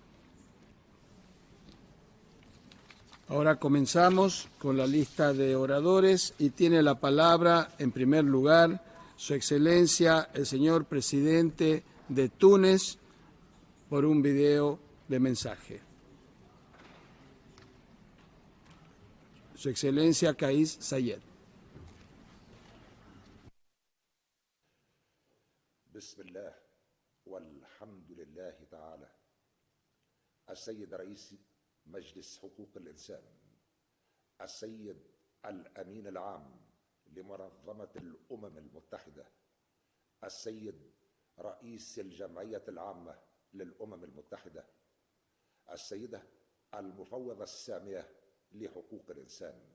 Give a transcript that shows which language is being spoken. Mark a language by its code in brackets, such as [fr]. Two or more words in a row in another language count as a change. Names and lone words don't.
[es] Ahora comenzamos con la lista de oradores y tiene la palabra en primer lugar Su Excelencia el señor Presidente de Túnez por un video de mensaje. Su Excelencia Kais Sayed. [ar] بسم الله والحمد لله تعالى. السيد رئيس مجلس حقوق الإنسان السيد الأمين العام لمنظمة الأمم المتحدة السيد رئيس الجمعية العامة للأمم المتحدة السيدة المفوضة السامية لحقوق الإنسان.